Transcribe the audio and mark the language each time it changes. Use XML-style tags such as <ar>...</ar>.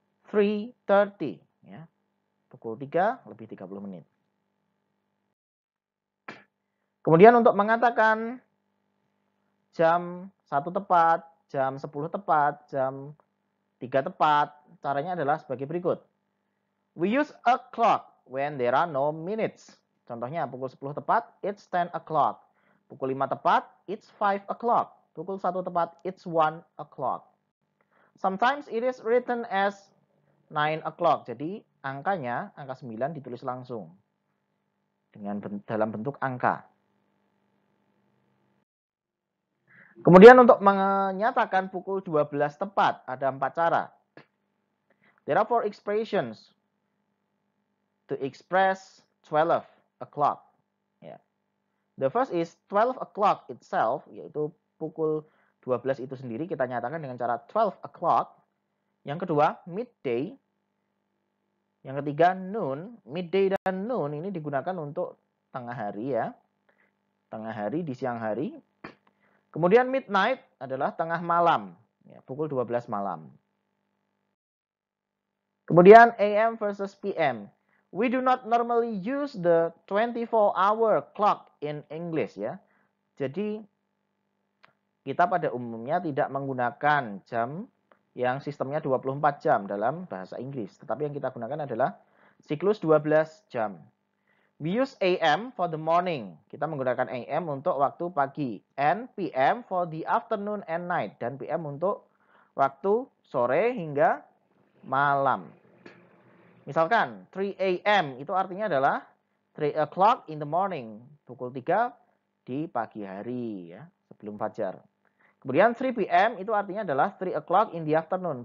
<id>3:30, ya. Pukul 3 lebih 30 menit. Kemudian untuk mengatakan jam 1 tepat, jam 10 tepat, jam 3 tepat, caranya adalah sebagai berikut.</id> <en>We use a clock when there are no minutes.</en> <id>Contohnya pukul 10 tepat,</id> <en>it's 10 o'clock.</en> <id>Pukul 5 tepat,</id> <en>it's 5 o'clock.</en> <id>Pukul 1 tepat,</id> <en>it's 1 o'clock. Sometimes it is written as 9 o'clock.</en> <id>Jadi angkanya, angka 9 ditulis langsung dalam bentuk angka. Kemudian untuk menyatakan pukul 12 tepat, ada 4 cara.</id> <en>There are 4 expressions to express 12 o'clock. Yeah. The first is 12 o'clock itself,</en> <id>yaitu pukul 12 itu sendiri kita nyatakan dengan cara 12 o'clock. Yang kedua, midday. Yang ketiga, noon. Midday dan noon ini digunakan untuk tengah hari, ya. Tengah hari di siang hari. Kemudian midnight adalah tengah malam, ya, pukul 12 malam.</id> <en>Kemudian AM versus PM. We do not normally use the 24-hour clock in English, ya.</en> <id>Jadi kita pada umumnya tidak menggunakan jam yang sistemnya 24 jam dalam bahasa Inggris. Tetapi yang kita gunakan adalah siklus 12 jam.</id> <en>We use AM for the morning.</en> <id>Kita menggunakan AM untuk waktu pagi.</id> <en>And PM for the afternoon and night.</en> <id>Dan PM untuk waktu sore hingga malam. Misalkan 3 AM itu artinya adalah</id> <en>3 o'clock in the morning.</en> <id>Pukul 3 di pagi hari, ya, sebelum fajar. Kemudian 3 PM itu artinya adalah</id> <en>3 o'clock in the afternoon.</en>